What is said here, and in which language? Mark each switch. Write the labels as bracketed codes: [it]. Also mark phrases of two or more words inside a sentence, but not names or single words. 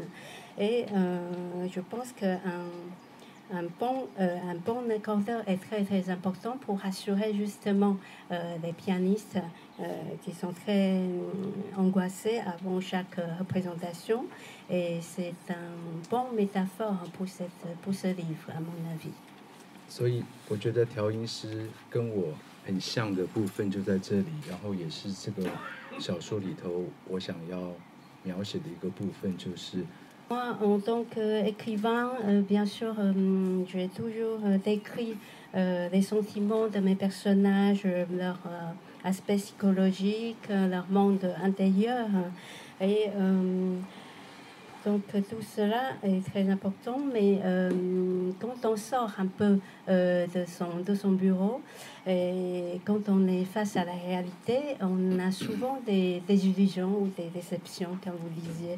[fr] Et je pense qu'un bon accordeur est très important pour assurer justement les pianistes qui sont très angoissés avant chaque représentation. Et c'est un bon métaphore pour ce livre, à mon avis. [zh] 所以我觉得调音师跟我很像的部分就在这里，然后也是这个小说里头我想要描写的一个部分，就是。 [fr] Moi, en tant qu'écrivain, bien sûr, j'ai toujours décrit les sentiments de mes personnages, leur aspect psychologique, leur monde intérieur. Et Donc tout cela est très important, mais quand on sort un peu de son bureau et quand on est face à la réalité, on a souvent des illusions ou des déceptions, comme vous disiez.